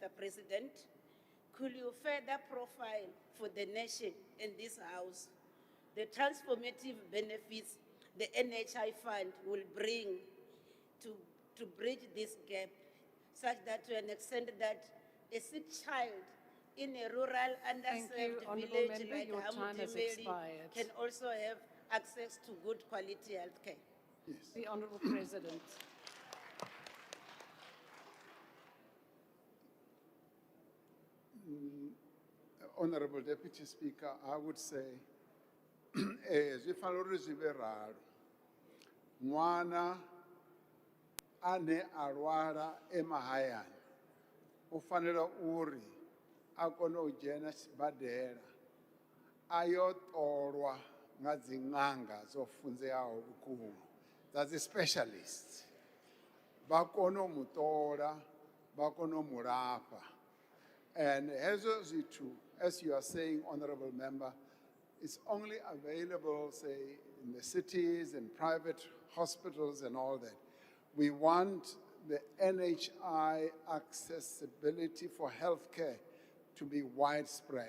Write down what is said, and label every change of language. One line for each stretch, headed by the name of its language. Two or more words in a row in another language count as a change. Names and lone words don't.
English: President, could you further profile for the nation and this House the transformative benefits the NHI Fund will bring to bridge this gap, such that to an extent that a sick child in a rural, underserved village like Hamudimeli can also have access to good quality health care? Yes. The Honourable President. Honorable Deputy Speaker, I would say,
Venda: zwi fanela uri zwi vhe ralo. Ṅwana ane a lwala emahayani u fanela uri a kone u dzhena sibadela a yo ṱolwa nga dzi ṅanga dzo funzeaho vhukuma dza dzi specialists. Vha kone u mu ṱola, vha kone u mu lafha. And hezwo zwithu,
English: as you are saying, Honorable Member, it's only available, say, in the cities and private hospitals and all that. We want the NHI accessibility for healthcare to be widespread.